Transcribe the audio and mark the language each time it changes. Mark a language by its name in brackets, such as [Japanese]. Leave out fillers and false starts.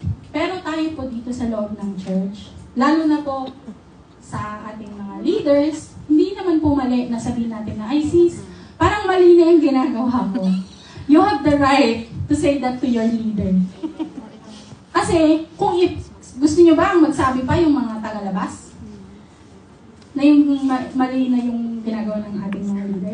[Filipino] Pero tayo po dito sa loob ng church, lalo na po sa ating mga leaders, hindi naman po mali na sabihin natin na, ay sis, parang mali na yung ginagawa ko. [English] You have the right to say that to your leader. [Filipino] Kasi, kung gusto nyo ba ang magsabi pa yung mga tagalabas? Na yung mali na yung ginagawa ng ating mga leader.